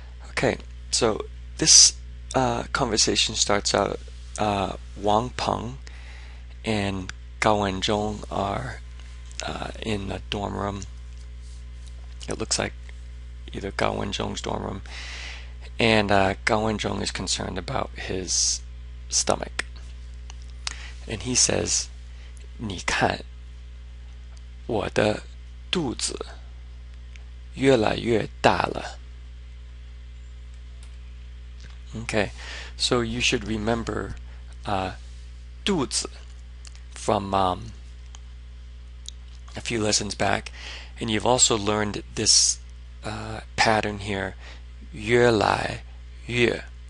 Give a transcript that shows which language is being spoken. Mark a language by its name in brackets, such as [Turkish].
[English] Okay, so this conversation starts out Wang Peng and Gao Wenzhong are in a dorm room. It looks like either Gao Wenzhong's dorm room, and Gao Wenzhong is concerned about his stomach. And he says, [Chinese] 你看我的肚子越来越大了. [English] Okay, so you should remember 肚子 from a few lessons back, and you've also learned this pattern here, 越来越.